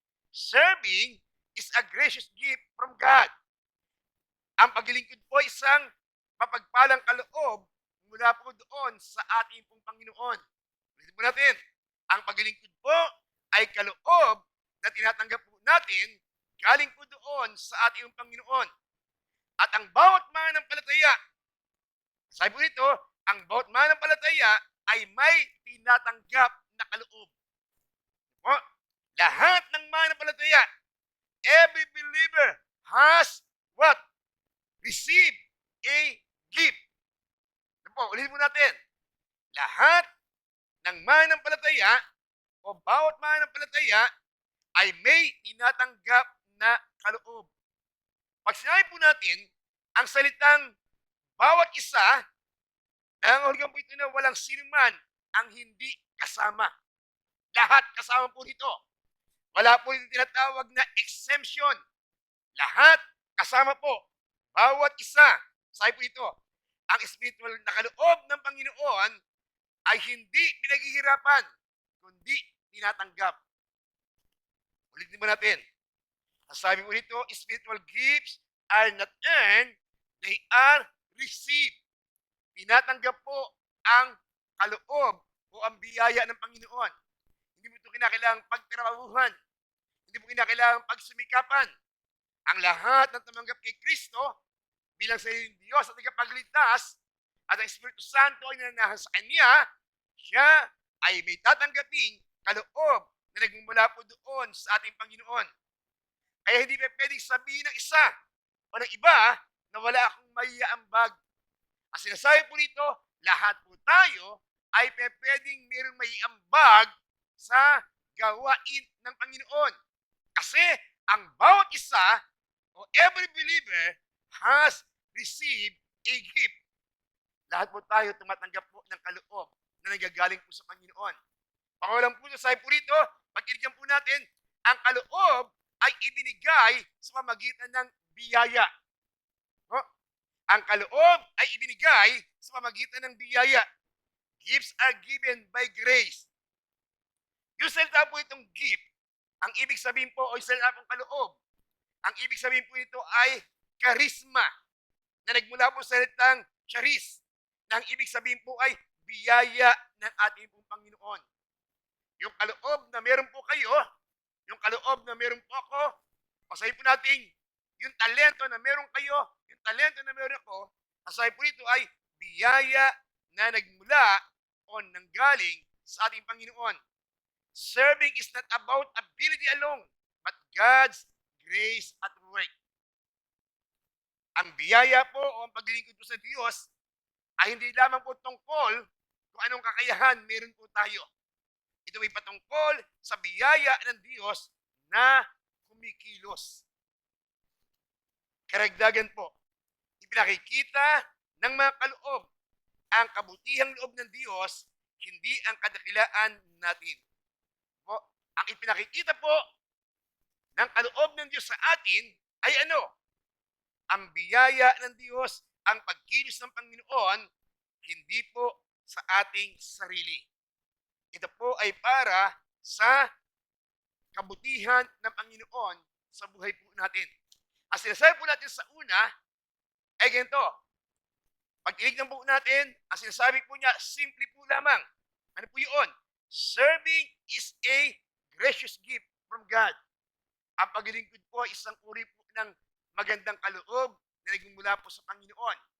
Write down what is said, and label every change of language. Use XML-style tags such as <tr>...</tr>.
<en>Serving is a gracious gift from God.</en> <tl>Ang paglilingkod po ay isang mapagpalang kaloob mula po doon sa ating pong Panginoon. Ulitin po natin, ang paglilingkod po ay kaloob na tinatanggap po natin galing po doon sa ating Panginoon. At ang bawat mananampalataya, sabi po dito, ang bawat mananampalataya ay may tinatanggap na kaloob. Po, lahat ng mananampalataya,</tl> <en>every believer has what? Received a gift.</en> <tl>Po, ulitin mo natin. Lahat ng mananampalataya o bawat mananampalataya ay may tinatanggap na kaloob. Pag sinabi po natin, ang salitang bawat isa, nangangahulugan po ito na walang sinuman ang hindi kasama. Lahat kasama po dito. Wala po dito tinatawag na exemption. Lahat kasama po. Bawat isa. Sabi po ito, ang spiritual na kaloob ng Panginoon ay hindi pinaghihirapan, kundi tinatanggap. Ulitin mo natin. Ang sabi po dito,</tl> <en>spiritual gifts are not earned, they are received.</en> <tl>Tinatanggap po ang kaloob o ang biyaya ng Panginoon. Hindi mo ito kinakailangang pagtrabahuhan. Hindi mo kinakailangang pagsumikapan. Ang lahat ng tumanggap kay Kristo bilang sariling Diyos at tagapagligtas at ang Espiritu Santo ay nananahan sa Kanya, siya ay may tatanggaping kaloob na nagmumula po doon sa ating Panginoon. Kaya hindi pa pwedeng sabihin ng isa o ng iba na wala akong maiaambag. Ang sinasabi po rito, lahat po tayo ay pwedeng mayroong maiambag sa gawain ng Panginoon. Kasi ang bawat isa o</tl> <en>every believer has received a gift.</en> <tl>Lahat po tayo tumatanggap po ng kaloob na nanggagaling po sa Panginoon. Pangawalang po sabi po rito, pagkirigyan po natin, ang kaloob ay ibinigay sa pamagitan ng biyaya. No? Ang kaloob ay ibinigay sa pamagitan ng biyaya.</tl> <en>Gifts are given by grace.</en> <tl>Yung salita po itong gift, ang ibig sabihin po, o yung salita pong kaloob, ang ibig sabihin po ito ay charisma, na nagmula po sa salitang charis, na ang ibig sabihin po ay biyaya ng ating pong Panginoon. Yung kaloob na meron po kayo, yung kaloob na meron po ako, pasahin po natin, yung talento na meron kayo, yung talento na meron ako, pasahin po ito ay biyaya na nagmula o nanggaling sa ating Panginoon.</tl> <en>Serving is not about ability alone, but God's grace at work.</en> <tl>Ang biyaya po o ang paglilingkod po sa Diyos ay hindi lamang po tungkol kung anong kakayahan meron po tayo. Ito ay patungkol sa biyaya ng Diyos na kumikilos. Karagdagan po, ipinakikita ng mga kaloob ang kabutihang loob ng Diyos, hindi ang kadakilaan natin. Po, ang ipinakikita po ng kaloob ng Diyos sa atin ay ano? Ang biyaya ng Diyos, ang pagkilos ng Panginoon, hindi po sa ating sarili. Ito po ay para sa kabutihan ng Panginoon sa buhay po natin. Ang sinasabi po natin sa una, ay ganito. Pag tinignan po natin, ang sinasabi po niya, simple po lamang. Ano po yun?</tl> <en>Serving is a gracious gift from God.</en> <tl>Ang paglilingkod po ay isang uri po ng magandang kaloob na nagmumula po sa Panginoon.</tl>